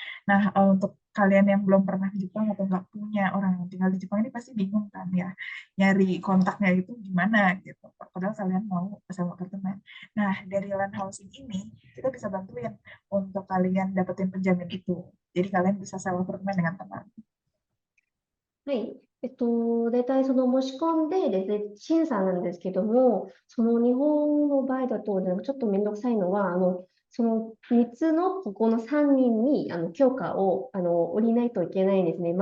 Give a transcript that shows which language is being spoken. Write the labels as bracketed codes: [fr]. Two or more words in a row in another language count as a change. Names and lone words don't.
[id] Nah, untuk kalian yang belum pernah ke Jepang atau nggak punya orang yang tinggal di Jepang ini pasti bingung kan ya, nyari kontaknya itu gimana gitu. Padahal kalian mau sewa apartemen. Nah, dari land housing ini kita bisa bantuin untuk kalian dapetin penjamin itu. Jadi kalian bisa sewa apartemen dengan tenang. [ja] はい。大体その申し込んでですね、審査なんですけども、その日本の場合だと、ちょっとめんどくさいのは、その3つのこの3人に許可を下りないといけないんですね。